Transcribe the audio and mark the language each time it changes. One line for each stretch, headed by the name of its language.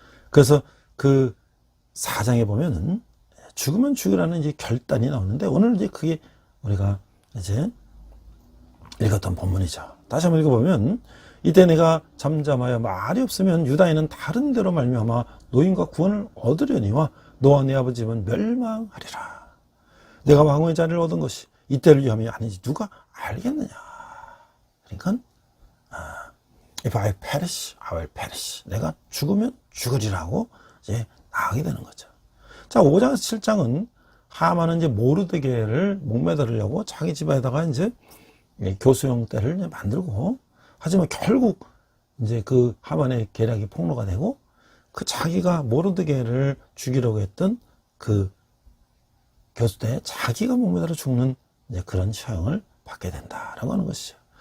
Korean: 그래서 그 4장에 보면은 죽으면 죽으라는 이제 결단이 나오는데, 오늘 이제 그게 우리가 이제 읽었던 본문이죠. 다시 한번 읽어보면, 이때 내가 잠잠하여 말이 없으면 유다인은 다른 데로 말미암아 노임과 구원을 얻으려니와 너와 네 아버지 집은 멸망하리라. 내가 왕후의 자리를 얻은 것이 이때를 위함이 아니지 누가 알겠느냐. 그러니까
English: If I perish, I will perish.
Korean: 내가 죽으면 죽으리라고 이제 나가게 되는 거죠. 자, 5장에서 7장은 하만은 이제 모르드게를 목매달으려고 자기 집에다가 이제 교수용 떼를 이제 만들고, 하지만 결국 이제 그 하만의 계략이 폭로가 되고, 그 자기가 모르드게를 죽이려고 했던 그 교수대에 자기가 목매달아 죽는 이제 그런 처형을 받게 된다라고 하는 것이죠.